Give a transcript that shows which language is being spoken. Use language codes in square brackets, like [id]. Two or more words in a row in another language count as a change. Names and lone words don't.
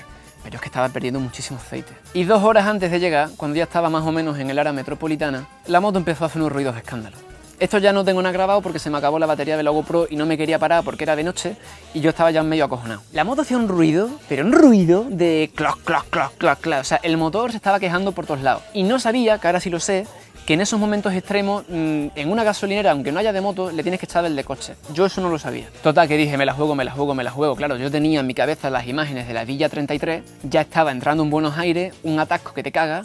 [es] Pero es que estaba perdiendo muchísimo aceite. Y 2 horas antes de llegar, cuando ya estaba más o menos en el área metropolitana, la moto empezó a hacer unos ruidos de escándalo. Esto ya no tengo nada grabado porque se me acabó la batería de la GoPro y no me quería parar porque era de noche y yo estaba ya medio acojonado. La moto hacía un ruido, pero un ruido de cloc, cloc, cloc, cloc, cloc. O sea, el motor se estaba quejando por todos lados. Y no sabía, que ahora sí lo sé, que en esos momentos extremos, en una gasolinera, aunque no haya de moto, le tienes que echar el de coche. Yo eso no lo sabía. Total, que dije, me la juego, me la juego, me la juego. Claro, yo tenía en mi cabeza las imágenes de la Villa 33, ya estaba entrando en Buenos Aires, un atasco que te caga.